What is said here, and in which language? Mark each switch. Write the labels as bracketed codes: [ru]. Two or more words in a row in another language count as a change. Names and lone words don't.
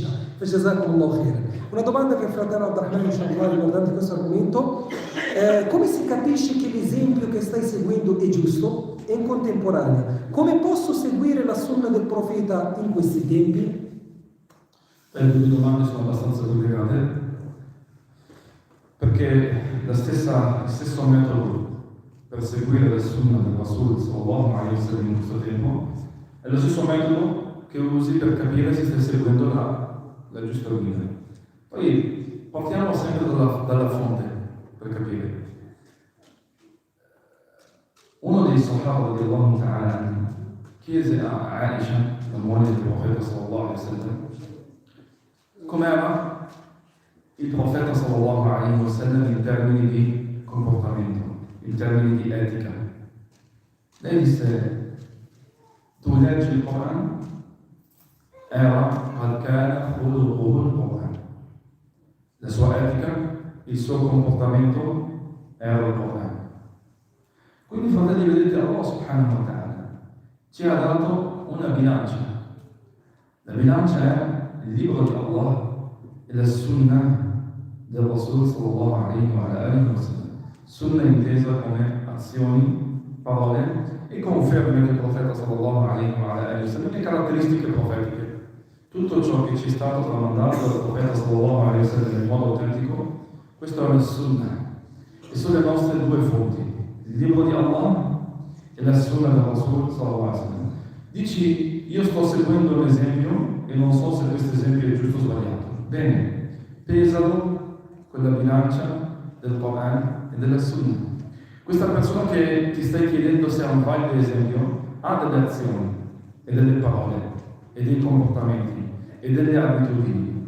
[it] Una domanda per il fratello Abdurrahman inshallah riguardante questo argomento: come si capisce che l'esempio che stai seguendo è giusto? E in contemporanea, come posso seguire la sunna del profeta in questi tempi? Le due domande sono abbastanza complicate, perché il stesso metodo per seguire la sunna del Rasul [ar] صلى الله عليه وسلم [it] in questo tempo è lo stesso metodo che usi per capire se stai seguendo la giusta guida. Poi partiamo sempre dalla fonte per capire. Uno dei Sahaba [ar] رضي الله تعالى [it] chiese a Aisha, la moglie del profeta [ar] صلى الله عليه وسلم, [it] com'era il profeta [ar] صلى الله عليه وسلم [it] in termini di comportamento, in termini di etica. Lei disse, tu leggi il Corano? [ar] Era ال كان خلقه القرآن. [it] La sua etica, il suo comportamento era il Corano. Quindi, fratelli, vedete, Allah [ar] سبحانه وتعالى [it] ci ha dato una bilancia. La bilancia è il libro di Allah e la sunnah del Rasul [ar] صلى الله عليه وسلم. [it] Sunnah intesa come azioni, parole e conferme del profeta [ar] صلى الله عليه وسلم [it] e caratteristiche profetiche. Tutto ciò che ci è stato tramandato dal profeta [ar] صلى الله عليه وسلم [it] in modo autentico, questo è una sunnah. E sono le nostre due fonti, il libro di Allah e la sunnah del Rasul [ar] صلى الله عليه وسلم. [it] Dici, io sto seguendo un esempio e non so se questo esempio è giusto o sbagliato. Bene, pesalo con la bilancia del Corano e della Sunnah. Questa persona che ti stai chiedendo se è un valido esempio ha delle azioni e delle parole e dei comportamenti e delle abitudini.